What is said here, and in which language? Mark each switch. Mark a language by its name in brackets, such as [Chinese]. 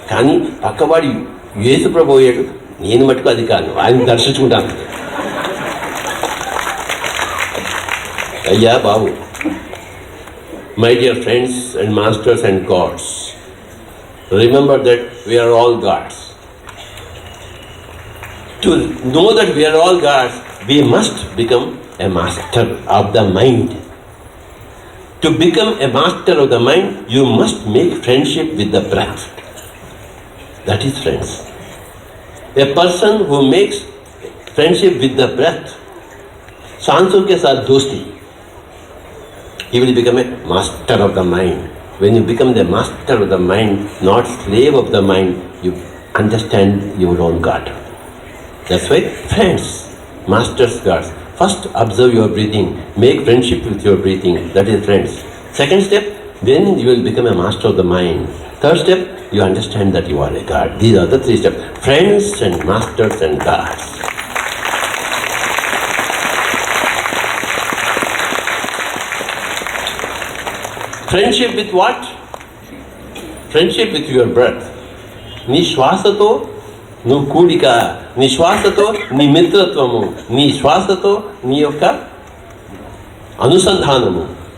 [Telugu] కానీ పక్కవాడి యేసు ప్రభు అయ్యాడు, నేను మటుకు అది కాదు, ఆయన దర్శించుకుంటాను. అయ్యా బాబు, [English] My dear friends and masters and gods, remember that we are all gods. To know that we are all gods, we must become a master of the mind. To become a master of the mind, you must make friendship with the breath. That is friends. A person who makes friendship with the breath, [Hindi] सांसों के साथ दोस्ती, [English] he will become a master of the mind. When you become the master of the mind, not slave of the mind, you understand your own God. That's why friends, masters, gods. First, observe your breathing. Make friendship with your breathing. That is friends. Second step, then you will become a master of the mind. Third step, you understand that you are a god. These are the three steps. Friends and masters and gods. Friendship with what? Friendship with your breath. [Telugu] నీ శ్వాసతో నువ్వు కూడిక, నీ శ్వాసతో నీ మిత్రత్వము, నీ శ్వాసతో నీ యొక్క అనుసంధానము.